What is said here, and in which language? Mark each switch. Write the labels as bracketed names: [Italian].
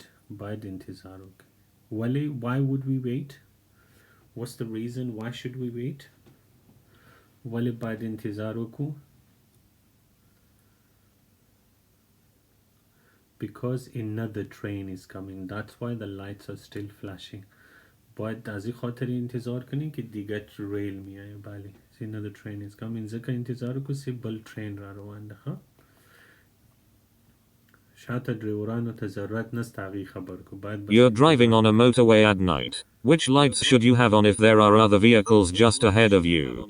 [Persian] بعد انتظار. [English] Why would we wait? What's the reason? Why should we wait? [Pashto] ولی باید انتظار وکړو [English] because another train is coming. That's why the lights are still flashing. [Persian] باید از این خاطر انتظار کنین که دیگه ریل میایه. [English] بله another train is coming. [Pashto] ځکه انتظار وکړو چې بل ترین را روان ده. ها شاته ډریورانو ته ضرورت نشته هغې خبر کو. باید [English] You're driving on a motorway at night. Which lights should you have on if there are other vehicles just ahead of you?